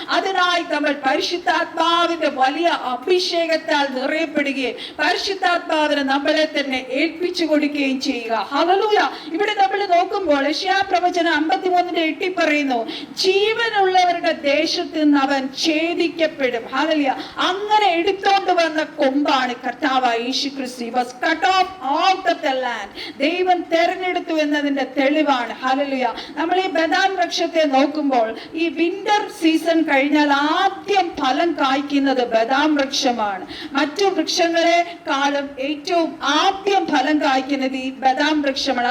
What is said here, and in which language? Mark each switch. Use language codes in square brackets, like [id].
[ml] അതിനായി നമ്മൾ പരിശുദ്ധാത്മാവിന്റെ വലിയ അഭിഷേകത്താൽ നിറയപ്പെടുകയും പരിശുദ്ധാത്മാവിനെ നമ്മളെ തന്നെ ഏൽപ്പിച്ചു കൊടുക്കുകയും ചെയ്യുക. ഹല്ലേലൂയ. ഇവിടെ നമ്മൾ നോക്കുമ്പോൾ യെശയ്യാപ്രവചനം 53:8 പറയുന്നു, ജീവനുള്ളവരുടെ ദേശത്ത് നിന്ന് അവൻ ഛേദിക്കപ്പെടും. ഹല്ലേലൂയ. അങ്ങനെ എടുത്തോണ്ട് വന്ന കൊമ്പാണ് കർത്താവായ യേശു ക്രിസ്തു. [en] He was cut off out of the land. [ml] ദൈവം തെരഞ്ഞെടുത്തു എന്നതിന്റെ തെളിവാണ്. ഹല്ലേലൂയ. നമ്മൾ ഈ ബദാം വൃക്ഷത്തെ നോക്കുമ്പോൾ ഈ വിന്റർ വിന്റർ സീസൺ കഴിഞ്ഞാൽ ആദ്യം ഫലം കായ്ക്കുന്നത് ബദാം വൃക്ഷമാണ്. മറ്റു വൃക്ഷങ്ങളെക്കാളും ഏറ്റവും ആദ്യം ഫലം കായ്ക്കുന്നത് ഈ ബദാം വൃക്ഷമാണ്.